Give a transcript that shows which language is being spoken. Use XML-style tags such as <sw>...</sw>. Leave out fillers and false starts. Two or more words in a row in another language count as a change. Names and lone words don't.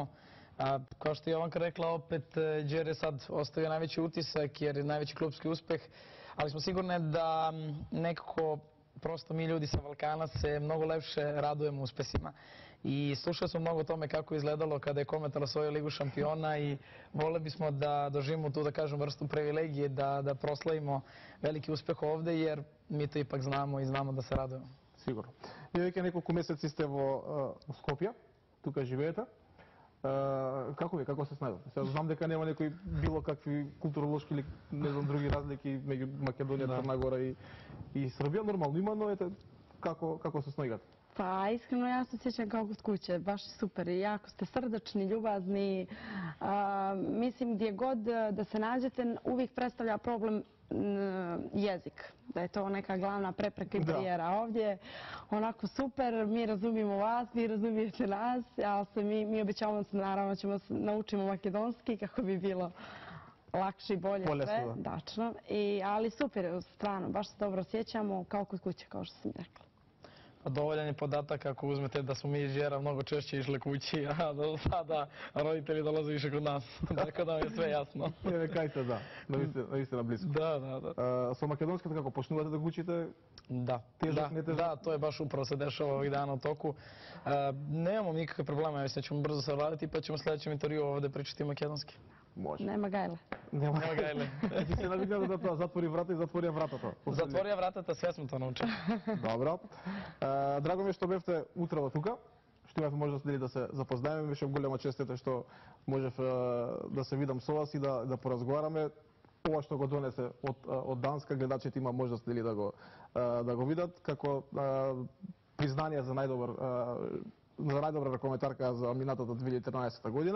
<sr>Kao što je Jovanka rekla, opet Đere sad ostavio najveći utisak jer je najveći klubski uspeh, ali smo sigurni da nekako prosto mi ljudi sa Balkana se mnogo lepše radujemo uspesima. I slušali smo mnogo o tome kako je izgledalo kada je Kometal osvojio Ligu šampiona i voleli bismo da doživimo tu, da kažem, vrstu privilegije, da proslavimo veliki uspeh ovde jer mi to ipak znamo i znamo da se radujemo.</sr> <mk>Сигурно. И веќе неколку месеци сте во Скопје, тука живеете. Како се снајдете? Сега знам дека нема некои било какви културолошки или не знам други разлики меѓу Македонија, Црна Гора и Србија. Нормално има, но ете како се снајдете?</mk> <sr>Pa iskreno ja se sjećam kao kod kuće, baš je super i jako ste srdačni, ljubazni. Mislim gdje god da se nađete uvijek predstavlja problem jezik, da je to neka glavna prepreka i barijera. Ovdje onako super, mi razumijemo vas, vi razumijete nas, ali mi obećavamo se naravno ćemo naučimo makedonski kako bi bilo lakše i bolje sve. Dačno. Ali super, stvarno, baš se dobro osjećamo kao kod kuće, kao što sam rekla. Dovoljan je podatak ako uzmete da smo mi iz Đera mnogo češće išli kući, a do sada roditelji dolaze više kod nas. Tako da mi je sve jasno.</sr> <mk>Кај сте, да. Наистина близко.</mk> <sr>Da.</sr> <mk>Со македонската како почнувате да го учите?</mk> <sr>Da, to je baš upravo se dešava ovih dana u toku. Nemamo nikakve probleme, mislim da ćemo brzo savladati pa ćemo sljedećem intervju ovdje pričati makedonski.</sr> <mk>Може.</mk> <sr>Nema gajle. Nema gajle.</sr> <mk>Ти се навикнал да тоа затвори врата и затворија вратата. Затворија вратата, све сме тоа научили. Добро. Драго ми е што бевте утрово тука. Што имавме можност да се запознаеме, беше голема чест што можев да се видам со вас и да поразговараме. Ова што го донесе од Данска, гледачите има можност да го видат како признание за најдобра ракометарка за минатата 2013 година.</mk>